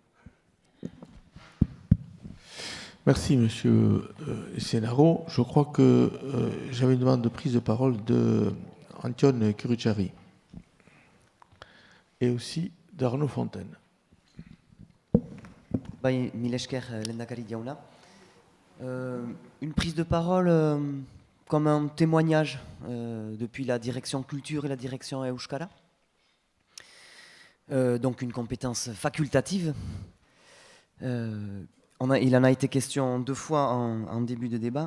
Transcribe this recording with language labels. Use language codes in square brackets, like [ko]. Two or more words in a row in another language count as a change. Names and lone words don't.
[fr] Merci, Monsieur Sénaro. Je crois que j'avais une demande de prise de parole de Antoine Curucciari et aussi d'Arnaud Fontaine. [eu] Mila esker lehendakari jauna. [fr] Une prise de parole comme un témoignage depuis la direction culture et la direction Euskara. Donc une compétence facultative. Il en a été question 2 fois en début de débat.